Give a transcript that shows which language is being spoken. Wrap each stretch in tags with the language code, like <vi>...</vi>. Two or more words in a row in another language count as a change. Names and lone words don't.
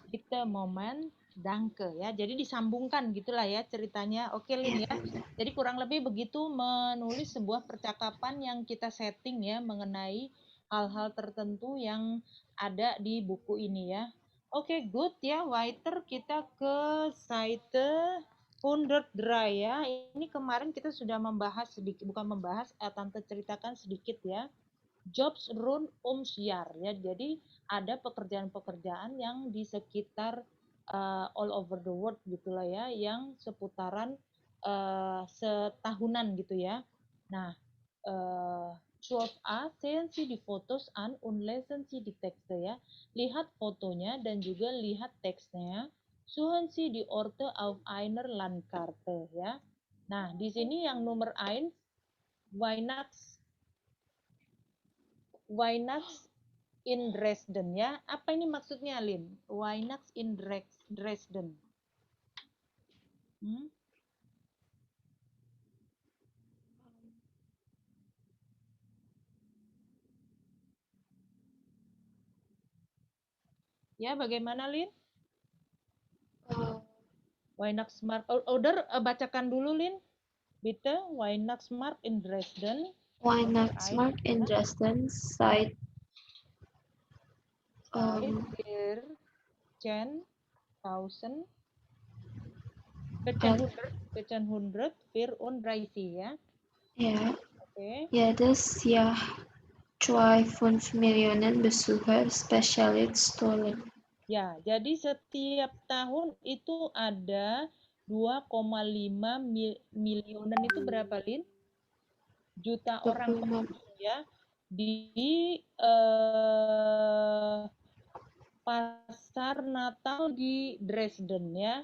<de>bitte Moment danke ya.</de> <id>Jadi disambungkan gitulah ya ceritanya. Oke Lin ya. Jadi kurang lebih begitu menulis sebuah percakapan yang kita setting ya mengenai hal-hal tertentu yang ada di buku ini ya. Oke, good ya. Weiter kita ke Seite 103 ya. Ini kemarin kita sudah membahas sedikit, bukan membahas, Tante ceritakan sedikit ya.</id> <de>Jobs rund ums Jahr</de> <id>ya. Jadi ada pekerjaan-pekerjaan yang di sekitar</id> <en>all over the world</en> <id>gitulah ya, yang seputaran setahunan gitu ya. Nah,</id> <de>12a sehen Sie die Fotos an und lesen Sie die Texte ya.</de> <id>Lihat fotonya dan juga lihat teksnya.</id> <de>Suchen Sie die Orte auf einer Landkarte ya.</de> <id>Nah, di sini yang nomor 1</id> <de>Weihnachts in Dresden</de> <id>ya. Apa ini maksudnya, Lin?</id> <de>Weihnachts in Dresden.</de> <id>Hmm? Ya, bagaimana, Lin?</id> <de>Weihnachtsmarkt. Oder</de> <id>bacakan dulu, Lin.</id> <de>Bitte, Weihnachtsmarkt in Dresden. Weihnachtsmarkt in Dresden seit Seit 1434 ya. ja, Oke. jedes Jahr 2,5 Millionen Besucher Spezialiststollen.</de> <id>Ya, jadi setiap tahun itu ada 2,5 milionan itu berapa, Lin? Juta orang 25 pengunjung ya di pasar Natal di Dresden ya.</id>